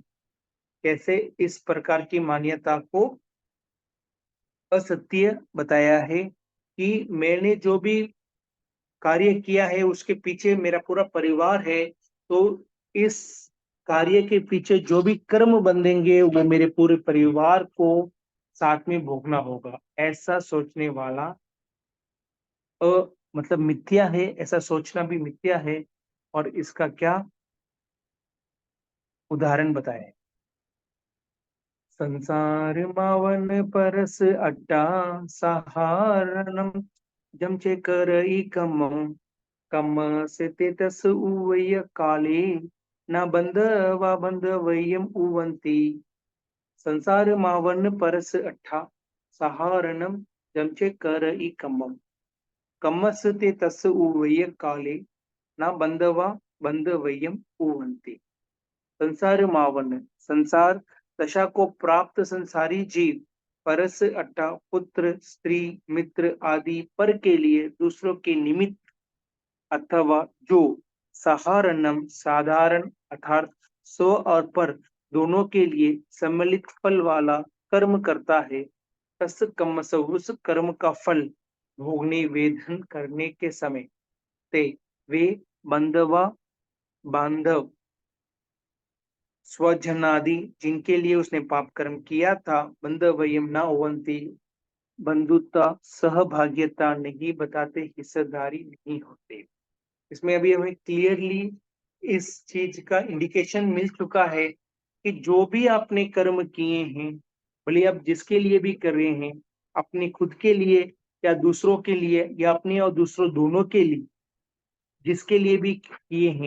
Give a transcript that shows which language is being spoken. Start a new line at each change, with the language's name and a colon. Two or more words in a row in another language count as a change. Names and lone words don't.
Hindi: कैसे इस प्रकार की मान्यता को असत्य बताया है कि मैंने जो भी कार्य किया है उसके पीछे मेरा पूरा परिवार है, तो इस कार्य के पीछे जो भी कर्म बंधेंगे वो मेरे पूरे परिवार को साथ में भोगना होगा, ऐसा सोचने वाला मतलब मिथ्या है, ऐसा सोचना भी मिथ्या है। और इसका क्या उदाहरण बताएं?
Prakrit languages: संसार मावन परस अट्टा, सहारणम जमचे करई कम, कम से ते तस उवय काले, ना बंधवा बंधवयम उवंती। संसार मावन परस अट्ठा, सहारणम जमचे करई कमम, कमस ते तस उवय काले, ना बंधवा बंधवयम उवंती। संसार मावन,
Hindi: संसार दशा को प्राप्त संसारी जीव,
Prakrit languages: परस अट्ठा
Hindi: पुत्र स्त्री मित्र आदि पर के लिए दूसरों के निमित्त, अथवा जो सहारणम साधारण अर्थात स्व और पर दोनों के लिए सम्मिलित फल वाला कर्म करता है,
Prakrit languages: तस् कम्मस
Hindi: उस कर्म का फल भोगने वेदन करने के समय ते वे बंधवा बांधव स्वजनादि जिनके लिए उसने पाप कर्म किया था,
Prakrit languages: बंधवयम न उवंती,
Hindi: बंधुता सहभाग्यता नहीं बताते, हिस्सेदारी नहीं होते। इसमें अभी हमें क्लियरली इस चीज का इंडिकेशन मिल चुका है कि जो भी आपने कर्म किए हैं, भले आप जिसके लिए भी कर रहे हैं, अपने खुद के लिए या दूसरों के लिए या अपने और दूसरों दोनों के लिए, जिसके लिए भी किए हैं,